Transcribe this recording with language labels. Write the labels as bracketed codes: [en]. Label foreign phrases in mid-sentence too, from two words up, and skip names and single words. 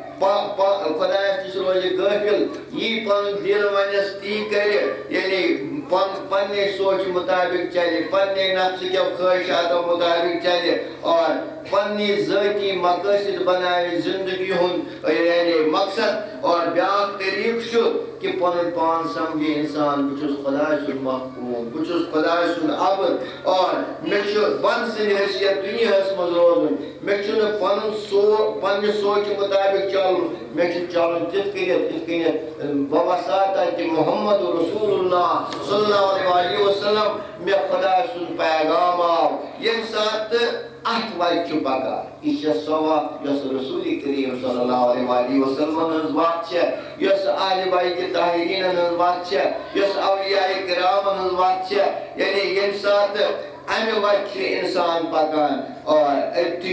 [ks] خۄدایس نِش روزِ غٲفِل یی پنُن دِل ونٮ۪س تی کرِ یعنی پننہِ سونٛچہِ مُطابق چلہِ پننہِ نفسہٕ کٮ۪و خٲہِشاتو مُطابق چلہِ اور پننہِ ذٲتی مقٲصِد بناوِ زندگی ہُنٛد یعنی مقصد اور بیٛاکھ طٔریٖقہٕ چھُ کہِ پنُن پان سمجھِ اِنسان بہٕ چھُس خۄداے سُنٛد محکوٗم بہٕ چھُس خۄداے سُنٛد عبد اور مےٚ چھُ بنٛد سٕنٛدِ حیثیت دُنیاہس منٛز روزُن مےٚ چھُنہٕ پنُن پننہِ سونٛچہِ مُطابق چلُن مےٚ چھُ چلُن تِتھ کٔنٮ۪تھ یِتھ کٔنٮ۪تھ بواسطہ کہِ محمد رسول اللہ [ar] صلی اللہ علیہ وسلم [ks] مےٚ خۄداے سُنٛد پیغام آو ییٚمہِ ساتہٕ اتھ وتہِ چھُ پکان یہِ چھےٚ سۄ وتھ یۄس رسوٗلِ کریم [ar] صلی اللہ علیہ [ks] وسلمن ہٕنٛز وتھ چھےٚ یۄس اہلِ بیتِ طاہریٖنن ہٕنٛز وتھ چھےٚ یۄس اولیاء کرامن ہٕنٛز وتھ چھےٚ یعنی ییٚمہِ ساتہٕ امہِ وتہِ چھُ اِنسان پکان اور أتھی